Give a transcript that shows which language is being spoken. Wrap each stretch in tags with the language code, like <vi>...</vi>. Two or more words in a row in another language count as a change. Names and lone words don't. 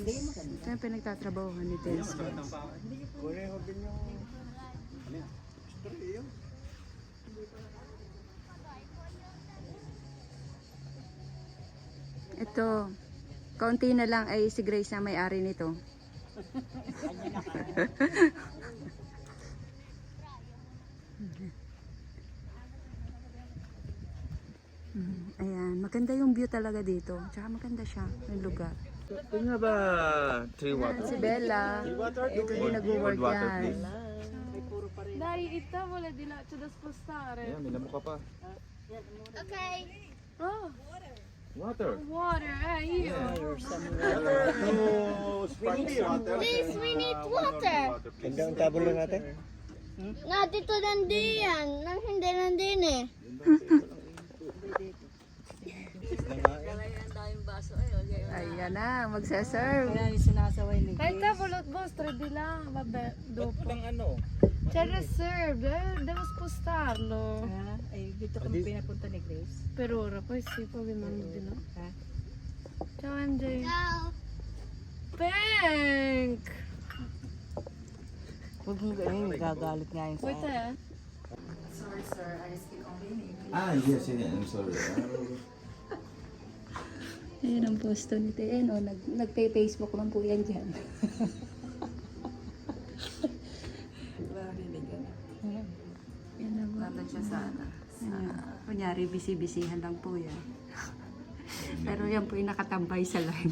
<tl>Ito yung pinagtatrabahuhan ni Taste Buds. Ito, kaunti na lang ay si Grace na may-ari nito. Ayan, maganda yung view talaga dito. Tsaka maganda siya, yung lugar.</tl> <en>We have three water.</en> <tl>Si Bella, dito din nag-work</tl> <en>Water,</en> <tl>yan.</tl> <en>please.</en> <it>Dai, ita vuole di là, c'è da spostare.</it> <tl>Ayan, may lamok ka pa. Okay. Oh,</tl> <en>Water. water, io. No, sparkling water. Please, we need water.</en> <tl>Ang tabo lang natin. Na dito nandiyan. Nang hindi nandin eh. Ayan na, magsaserve.</tl> <it>Ita vuole vostre di là, vabbè, dopo. C'è il reserve, devo spostarlo.</it> <tl>Ay, dito kami pinapunta ni Grace.</tl> <it>Per ora, poi sì, poi vi mando di là. Ciao MJ. Ciao.</it> <en>Pink!</en> <tl>Huwag mo ganyan, gagalit nga yun sa Wait eh.</tl> <en>Sorry sir, I speak only in English. Yes, I'm sorry.</en> <tl>Ayan ang posto ni Teen. Nag-Facebook lang po yan dyan. Yan na ba? Nandun siya sa ano. Kunyari, bisi-bisihan lang po yan. Pero yan po yung nakatambay sa live.</tl>